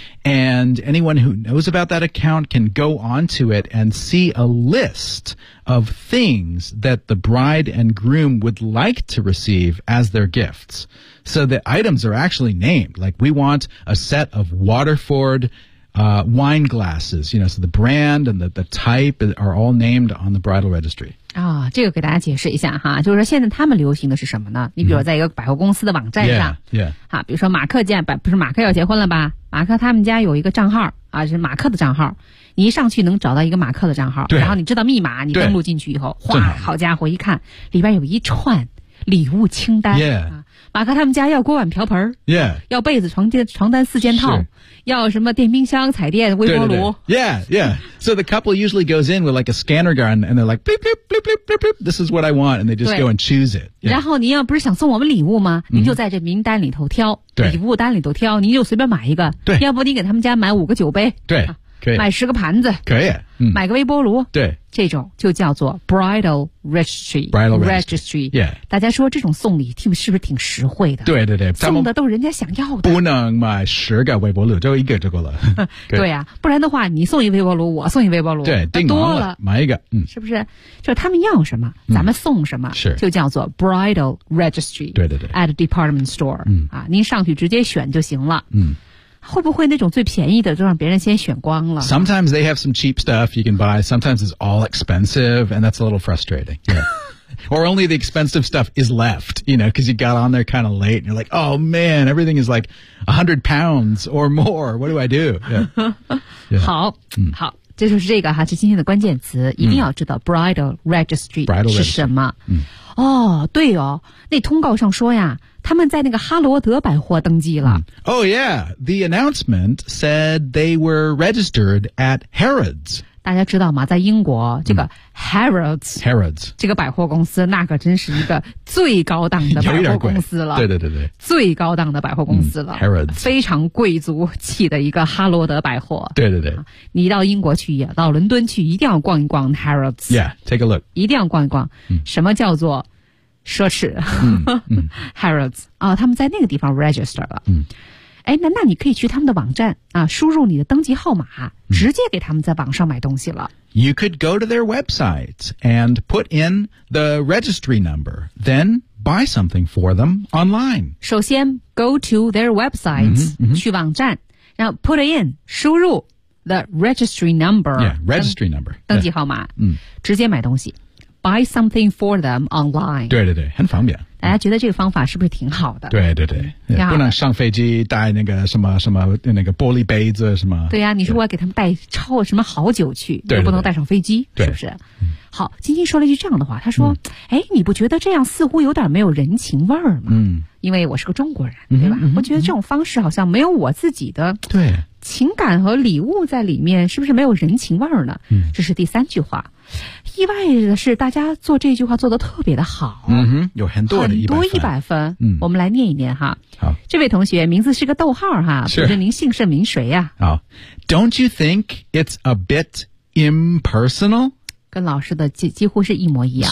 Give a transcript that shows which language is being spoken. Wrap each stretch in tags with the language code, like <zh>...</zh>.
<en>And anyone who knows about that account can go onto it and see a list of things that the bride and groom would like to receive as their gifts. So the items are actually named. Like, we want a set of Waterford, wine glasses. You know, so the brand and the type are all named on the bridal registry.</en> <zh>啊、哦、这个给大家解释一下哈。就是说现在他们流行的是什么呢你比如在一个百货公司的网站上。</zh> <en>Mm-hmm. Yeah, yeah.</en> <zh>好比如说马克家不是马克要结婚了吧马克他们家有一个账号啊是马克的账号。你一上去能找到一个马克的账号。对。然后你知道密码你登录进去以后哇好家伙一看里边有一串礼物清单。</zh> <en>Yeah.</en> <zh>马克他们家要锅碗瓢盆</zh> <en>yeah,</en> <zh>要被子床单四件套要什么电冰箱彩电微波炉对对对</zh> <en>Yeah, yeah. So the couple usually goes in with like a scanner gun and they're like, bleep, bleep, bleep, bleep, bleep, bleep, this is what I want, and they just go and choose it.、 Yeah.</en> <zh>然后您要不是想送我们礼物吗您就在这名单里头挑、 mm-hmm. 礼物单里头挑您就随便买一个对要不你给他们家买五个酒杯对、啊、可以买十个盘子可以、嗯、买个微波炉对这种就叫做 bridal registry</zh> <en>bridal registry, registry、yeah.</en> <zh>大家说这种送礼是不是挺实惠的对对对送的都是人家想要的不能买十个微波炉就一个就够了对啊不然的话你送一微波炉我送一微波炉对订多了买一个、嗯、是不是就是他们要什么、嗯、咱们送什么是就叫做 bridal registry 对对对</zh> <en>at department store、嗯</en> <zh>啊、您上去直接选就行了嗯会不会那种最便宜的都让别人先选光了</zh> <en>Sometimes they have some cheap stuff you can buy. Sometimes it's all expensive and that's a little frustrating.、Yeah. Or only the expensive stuff is left, you know, because you got on there kind of late and you're like, oh man, everything is like £100 or more. What do I do? Yeah.</en> <zh>Yeah. 好、嗯、好这就是这个哈是今天的关键词一定要知道 bridal registry 是什么、嗯、哦，对哦，那通告上说呀，他们在那个哈罗德百货登记了。</zh> <en>Oh yeah, the announcement said they were registered at Harrods.</en> <zh>大家知道吗？在英国，这个 Harrods 这个百货公司，那可真是一个最高档的百货公司了。对对对对，最高档的百货公司了。</zh> <en>Harrods</en> <zh>非常贵族气的一个哈罗德百货。对对对，你到英国去，到伦敦去，一定要逛一逛 Harrods。</zh> <en>Yeah, take a look。</en> <zh>一定要逛一逛。什么叫做奢侈？ Harrods 啊、哦，他们在那个地方 register 了。哎，那你可以去他们的网站啊，输入你的登记号码，直接给他们在网上买东西了。</zh> <en>You could go to their website and put in the registry number, then buy something for them online.</en> <zh>首先</zh> <en>go to their websites,</en> <zh>去网站，然后</zh> <en>put in,</en> <zh>输入</zh> <en>the registry number. Yeah, registry number.</en> <zh>登记号码，直接买东西。</zh> <en>Buy something for them online.</en> <zh>对对对，很方便。大家觉得这个方法是不是挺好的？对对对，不能上飞机带那个什么什么那个玻璃杯子什么。对呀、啊，你说我要给他们带超什么好酒去，对，不能带上飞机，对是不是？好，晶晶说了一句这样的话，他说：“哎，你不觉得这样似乎有点没有人情味儿吗？” 因为我是个中国人，对吧？我觉得这种方式好像没有我自己的对情感和礼物在里面，是不是没有人情味儿呢？这是第三句话。意外的是大家做这句话做得特别的好、嗯、哼有很多的很多一百分、嗯、我们来念一念哈好这位同学名字是个逗号哈是不知您姓甚名谁呀、</zh> <en>啊、好 Don't you think it's a bit impersonal?</en> <zh>跟老师的 几乎是一模一样</zh>